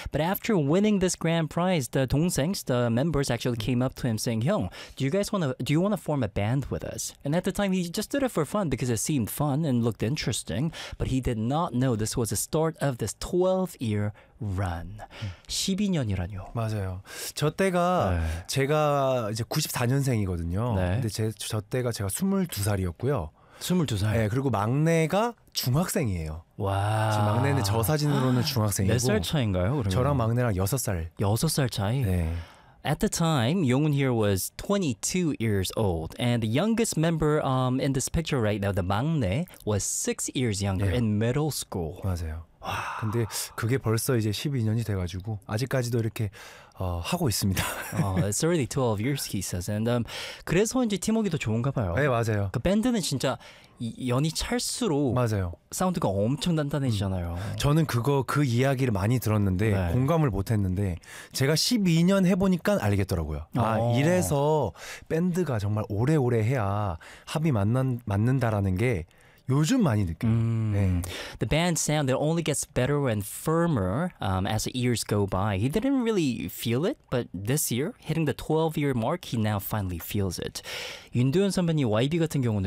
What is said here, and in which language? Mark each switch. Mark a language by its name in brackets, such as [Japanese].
[English] But after winning this grand prize, the 동생s, the members actually came up to him saying, "Hyung, do you want to form a band with us?" And at the time, he just did it for fun because it seemed fun and looked interesting, but he did not know this was the start of this 12-year run. [Korean] 12년이라뇨. 맞아요. 저 때가 제가 이제 94년생이거든요. 네. 근데 저 때가 제가 22살이었고요. 22살. 네, 그리고 막내가 중학생이에요. 와. 지금 막내는 저 사진으로는 중학생이고. 몇 살 차인가요? 그러면? 저랑 막내랑 6살. 6살 차이? 네. [English] At the time, Yongun here was 22 years old, and the youngest member in this picture right now, the 막내, was 6 years younger 네. in middle school. [Korean] 맞아요. 와. 근데 그게 벌써 이제 12년이 돼가지고 아직까지도 이렇게 하고 있습니다. [English] It's already 12 years, he says. [Korean] And 그래서 이제 팀워크도 좋은가 봐요. 네, 맞아요. 그 밴드는 진짜 연이 찰수록 맞아요. 사운드가 엄청 단단해지잖아요. 저는 그 이야기를 많이 들었는데 네. 공감을 못했는데 제가 12년 해보니까 알겠더라고요. 아, 이래서 밴드가 정말 오래오래 해야 합이 맞는다라는 게 요즘 많이 느껴요. [English] The band sound it only gets better and firmer as the years go by. He didn't really feel it, but this year, hitting the 12-year mark, he now finally feels it. [Korean] 윤두현 선배님 YB 같은 경우는